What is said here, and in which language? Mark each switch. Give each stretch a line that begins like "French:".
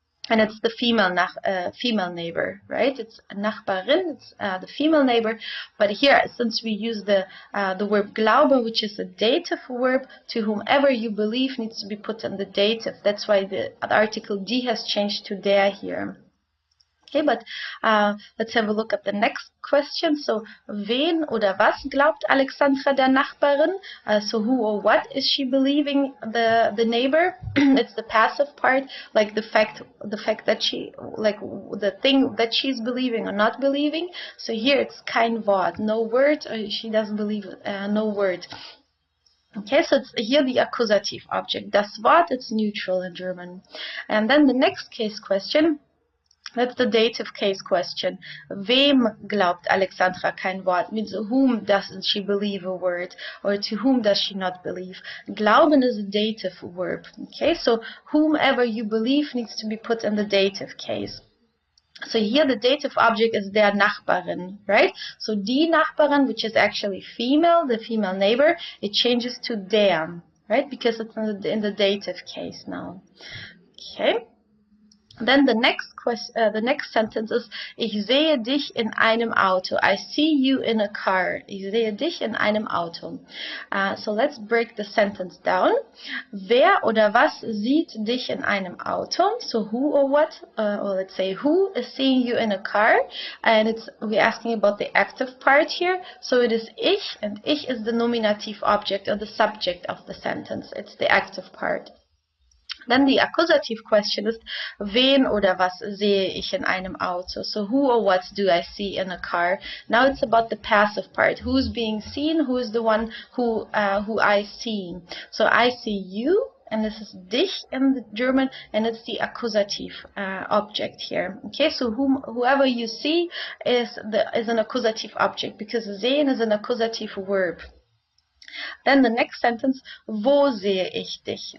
English: And it's the female neighbor, right? It's Nachbarin, it's the female neighbor. But here, since we use the verb glaube, which is a dative verb, to whomever you believe needs to be put in the dative. That's why the article die has changed to der here. Okay, but let's have a look at the next question.
German: So, wen oder was glaubt Alexandra der Nachbarin?
English: So, who or what is she believing the neighbor? It's the passive part, like the fact that she, like the thing that she's believing or not believing. So here it's kein Wort, no word. She doesn't believe no word. Okay, so it's here the accusative object. Das Wort, it's neutral in German. And then the next case question. That's the dative case question.
German: Wem glaubt Alexandra kein Wort?
English: Means whom doesn't she believe a word? Or to whom does she not believe? Glauben is a dative verb. Okay, so whomever you believe needs to be put in the dative case. So here the dative object is der Nachbarin, right? So die Nachbarin, which is actually female, the female neighbor, it changes to der, right? Because it's in the dative case now. Okay.
German: Then the next sentence is, ich sehe dich in einem Auto.
English: I see you in a car. Ich sehe dich in einem Auto. So let's break the sentence down.
German: Wer oder was sieht dich in einem Auto?
English: So who or what? Or let's say who is seeing you in a car? And we're asking about the active part here. So it is ich, and ich is the nominative object or the subject of the sentence. It's the active part. Then the accusative question is, wen oder was sehe ich in einem Auto? So who or what do I see in a car? Now it's about the passive part. Who's being seen? Who is the one who I see? So I see you, and this is dich in the German, and it's the accusative object here. Okay, so whoever you see is an accusative object, because sehen is an accusative verb. Then the next sentence, wo sehe ich dich?